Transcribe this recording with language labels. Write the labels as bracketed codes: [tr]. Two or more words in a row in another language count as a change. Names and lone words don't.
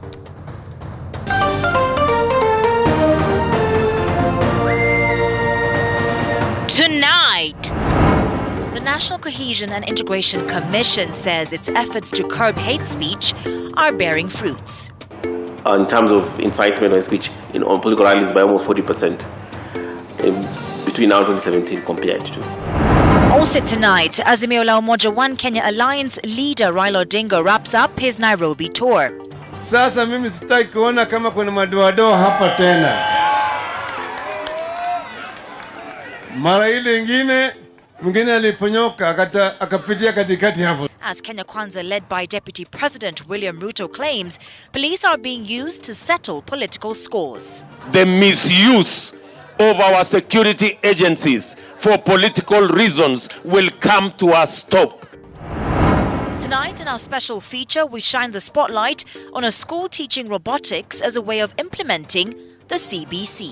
[en] Tonight, the National Cohesion and Integration Commission says its efforts to curb hate speech are bearing fruits. In terms of incitement and speech on political rallies by almost 40% between now and 2017 compared to. Also tonight, Azimio la Umoja One Kenya Alliance leader Raila Odinga wraps up his Nairobi tour. [sw] Sasa mimi sitaki kuona kama kuna madoadoa hapa tena. Mara ile ingine mwingine aliponyoka akapitia katikati hapo. [en] As Kenya Kwanza led by Deputy President William Ruto claims, police are being used to settle political scores. The misuse of our security agencies for political reasons will come to a stop. Tonight in our special feature, we shine the spotlight on a school teaching robotics as a way of implementing the CBC.